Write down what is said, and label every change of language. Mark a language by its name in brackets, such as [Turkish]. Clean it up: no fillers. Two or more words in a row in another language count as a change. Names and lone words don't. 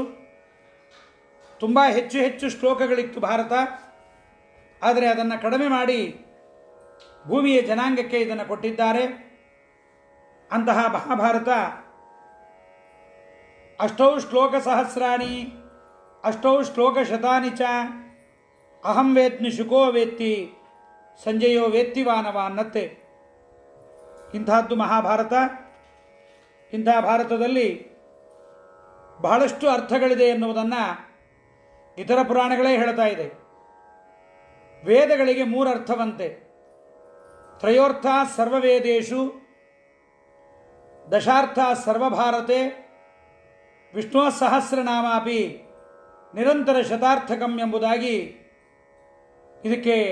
[Kannada] ತುಂಬ ಹೆಚ್ಚು ಹೆಚ್ಚು ಶ್ಲೋಕಗಳಿತ್ತು ಭಾರತ, ಆದರೆ ಅದನ್ನು ಕಡಿಮೆ ಮಾಡಿ ಭೂಮಿಯ ಜನಾಂಗಕ್ಕೆ ಇದನ್ನು ಕೊಟ್ಟಿದ್ದಾರೆ. [Sanskrit] ಅಂತಹ ಮಹಾಭಾರತ ಅಷ್ಟೌ ಶ್ಲೋಕ ಸಹಸ್ರಾಣಿ ಅಷ್ಟೌ ಶ್ಲೋಕ ಶತಾನಿ ಚ ಅಹಂ ವೇದ್ಮಿ ಶುಕೋ ವೇತ್ತಿ ಸಂಜಯೋ ವೇತ್ತಿ ವಾನವ ಅನ್ನತ್ತೆ. [Kannada] ಇಂತಹದ್ದು ಮಹಾಭಾರತ. ಇಂತಹ ಭಾರತದಲ್ಲಿ ಬಹಳಷ್ಟು ಅರ್ಥಗಳಿದೆ ಎನ್ನುವುದನ್ನು ಇತರ ಪುರಾಣಗಳೇ ಹೇಳ್ತಾ ಇದೆ. ವೇದಗಳಿಗೆ 3 ಅರ್ಥವಂತೆ. [Sanskrit] ತ್ರಯೋರ್ಥ ಸರ್ವವೇದೇಶು, ದಶಾರ್ಥ ಸರ್ವಭಾರತೆ, ವಿಷ್ಣು ಸಹಸ್ರನಾಮಾಪಿ ನಿರಂತರ ಶತಾರ್ಥಕಂ [Kannada] ಎಂಬುದಾಗಿ ಇದಕ್ಕೆ